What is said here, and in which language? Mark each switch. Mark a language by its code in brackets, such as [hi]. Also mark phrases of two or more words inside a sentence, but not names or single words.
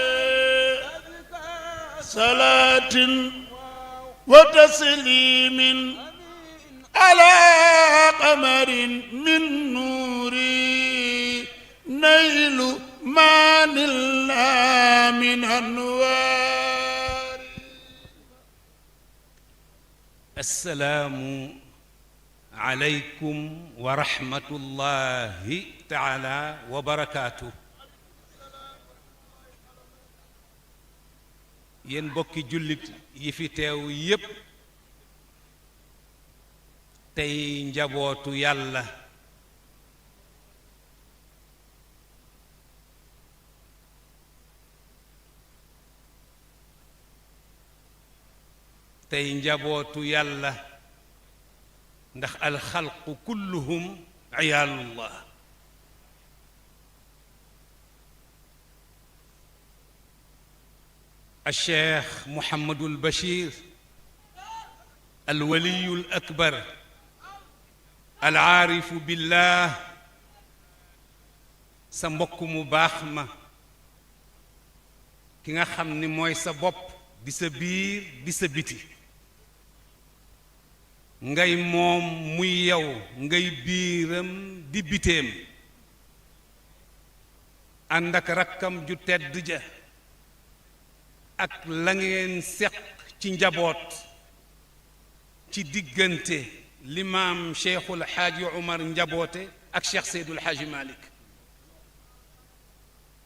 [ar] صلاة وتسليم على قمر من نور نيل ما نلنا من أنوار. السلام عليكم ورحمة الله تعالى وبركاته. [wo] yéen bokki jullit yi fi teew yépp tey njabootu yàlla, tey njabootu yàlla ndax [ar] الخلق كلهم عيال الله. الشيخ محمد البشير الولي الأكبر العارف بالله [wo] sa mbokk mu baax ma ki nga xam ni mooy sa bopp di sa biir di sa biti, ngay moom muy yow ngay biiram di biteem, ànd ak rakkam ju tedd ja ak la ngeen seq ci njaboot ci diggante limaam Cheikhul Xaaji Umar njaboote ak Cheikh Seydul Xaaji Malik.